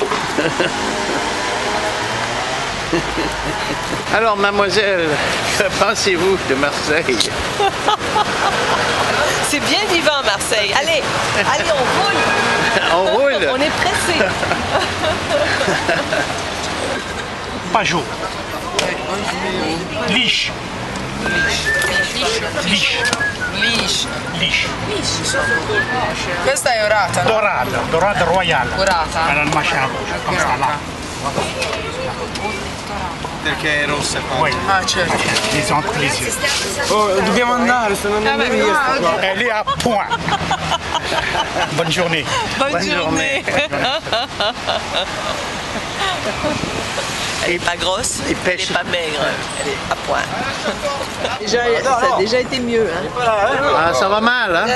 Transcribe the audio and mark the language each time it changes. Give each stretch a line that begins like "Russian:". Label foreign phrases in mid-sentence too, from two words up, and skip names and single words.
French: Alors, mademoiselle, que pensez-vous de Marseille? C'est bien vivant à Marseille. Allez, allez, on roule. On roule? On est pressé. Pajot. Liche.
Italian: Lisce. Questa è orata, no? Dorata royale. Dorata. Alla macinato, come sta là. Perché è rossa qua.
French: Oui.
Italian: Ah, certo.
French: Ils ont plaisir.
Italian: Oh, dobbiamo andare, stanno andando via.
French: Elle est à point. Bonne journée. Bonne journée. Elle est pas grosse, elle est pas maigre, elle est à point. Déjà, ça a déjà été mieux. Hein. Ah, ça va mal, hein?